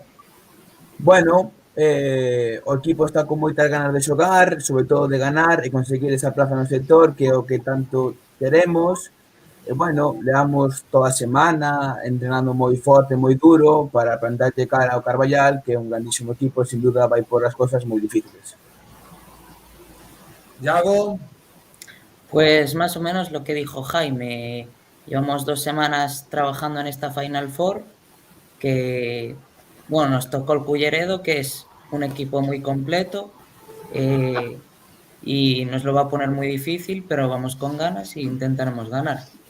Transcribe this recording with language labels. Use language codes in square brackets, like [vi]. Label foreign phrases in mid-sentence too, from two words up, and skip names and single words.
[gl] Bueno, o equipo está con moitas ganas de xogar, sobre todo de ganar e conseguir esa plaza no sector, que é o que tanto queremos. E, bueno, levamos toda a semana entrenando moi forte, moi duro, para plantarlle cara ao Carballal, que é un grandísimo equipo, sin duda vai por as cosas moi difíciles. Iago. [es] Pues más o menos lo que dijo Jaime. Llevamos 2 semanas trabajando en esta Final Four, que, bueno, nos tocó el Culleredo, que es un equipo muy completo, y nos lo va a poner muy difícil, pero vamos con ganas e intentaremos ganar.